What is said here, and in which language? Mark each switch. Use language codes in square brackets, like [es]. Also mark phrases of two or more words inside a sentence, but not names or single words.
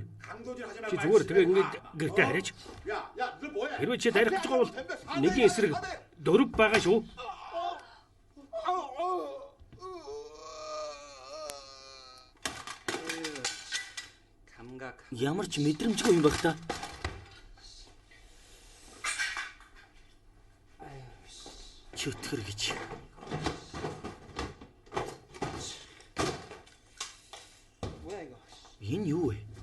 [ko] 강도질 하지 말고. [mn] Чи зүгээр тэгээ ингэж гэртээ хараач. [ko] 야, 너 뭐해? [mn] Хэрвээ чи дарих гэж байгаа бол нэгний эсрэг дөрөв байгаа шүү. [ko] 감각. [mn] Ямар ч мэдрэмжгүй юм байх та. Чөтгөр гэж. [ko] 뭐야 이거? [mn] Энэ юу вэ?